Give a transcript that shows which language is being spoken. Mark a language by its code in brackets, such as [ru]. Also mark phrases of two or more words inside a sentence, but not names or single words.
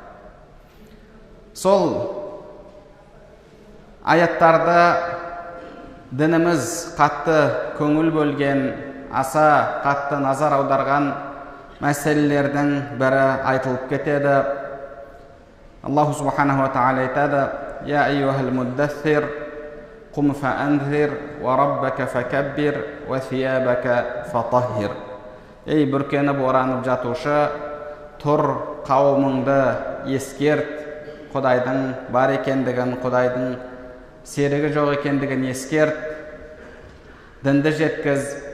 [kk] Сол аяттарда дініміз қатты көңіл бөлген, аса қатты назар аударған мәселелердің бірі айтылып кетеді. [ar] الله سبحانه وتعالى айтады: «يا أيها المدثر، قم فأنذر, وربك فكبر، وثيابك فطهر». [kk] Ей бүркеніп оранып жатушы, тұр, қауымыңды ескерт, Құдайдың бар екендігін, Құдайдың серігі жоқ екендігін ескерт, дінді жеткіз.